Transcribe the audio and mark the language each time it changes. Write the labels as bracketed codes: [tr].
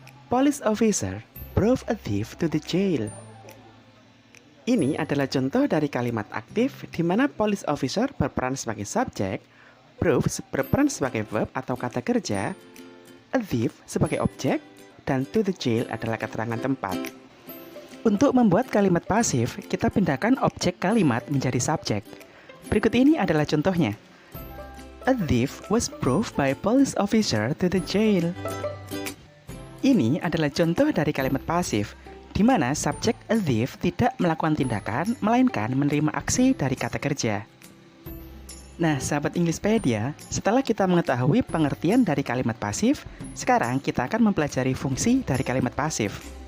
[en] Police officer brought a thief to the jail. [id] Ini adalah contoh dari kalimat aktif di mana police officer berperan sebagai subjek, brought berperan sebagai verb atau kata kerja, a thief sebagai objek, dan [en] to the jail [id] adalah keterangan tempat. Untuk membuat kalimat pasif, kita pindahkan objek kalimat menjadi subjek. Berikut ini adalah contohnya. [en] A thief was brought by a police officer to the jail. [id] Ini adalah contoh dari kalimat pasif, di mana subjek a thief tidak melakukan tindakan, melainkan menerima aksi dari kata kerja. Nah, sahabat Englishpedia, setelah kita mengetahui pengertian dari kalimat pasif, sekarang kita akan mempelajari fungsi dari kalimat pasif.